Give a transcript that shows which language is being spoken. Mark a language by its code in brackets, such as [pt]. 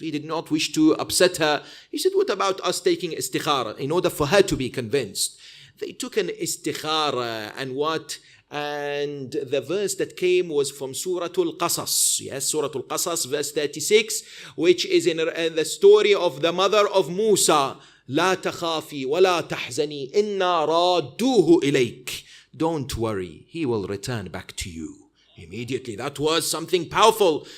[en] He did not wish to upset her. He said, what about us taking istikhara in order for her to be convinced? They took an istikhara and the verse that came was from Surah Al-Qasas. Yes, Surah Al-Qasas, verse 36, which is in the story of the mother of Musa. [ar] لا تخافي ولا تحزني إنا رادوه إليك. [en] Don't worry, he will return back to you. Immediately, that was something powerful.